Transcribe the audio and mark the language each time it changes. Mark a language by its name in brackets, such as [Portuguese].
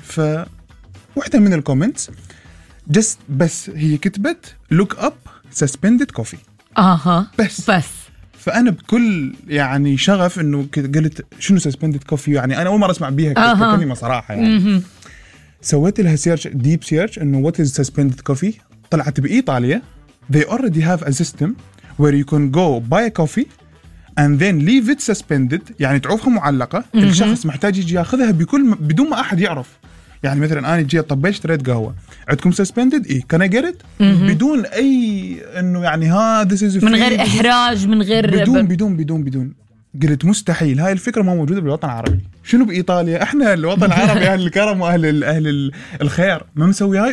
[Arabic] ف وحده من الكومنتس جست، بس هي كتبت [English] Look up suspended coffee. [Arabic] اها، بس فانا بكل يعني شغف انه قلت شنو سسبندد كوفي، يعني انا اول مره اسمع بيها كلمه صراحه يعني. سويت لها سيرش، ديب سيرش، انه [English] what is suspended coffee. [Arabic] طلعت بإيطاليا [English] they already have a system where you can go buy a coffee and then leave it suspended، [Arabic] يعني تعوفها معلقة. الشخص محتاج يجي ياخذها بكل بدون ما أحد يعرف. يعني مثلا أنا جي طبيت اشتريت قهوة عندكم suspended، إيه [English] can I get it [Arabic] بدون أي انه يعني ها [English] this is [Arabic] من غير إحراج، من غير بدون. قلت مستحيل، هاي الفكرة ما موجودة بالوطن العربي. شنو بإيطاليا؟ احنا الوطن العربي اهل الكرم واهل اهل الخير، ما مسوي هاي.